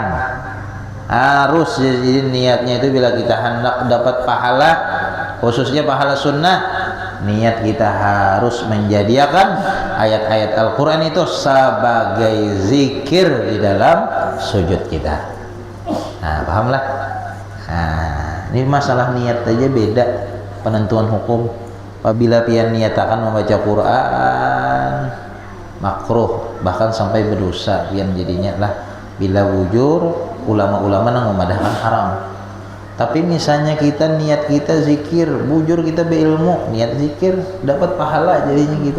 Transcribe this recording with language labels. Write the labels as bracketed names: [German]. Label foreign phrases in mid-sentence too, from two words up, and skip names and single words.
[Banjar] Harus jadi niatnya itu bila kita hendak dapat pahala, khususnya pahala sunnah, niat kita harus menjadikan ayat-ayat Al-Quran itu sebagai zikir di dalam sujud kita. Pahamlah. Ini masalah niat aja beda penentuan hukum. Apabila pian niatakan membaca Quran makruh, bahkan sampai berdosa pian jadinya lah. Bila bujur ulama-ulama yang memadahkan haram. Tapi misalnya kita niat kita zikir, bujur kita berilmu, niat zikir dapat pahala jadinya kita.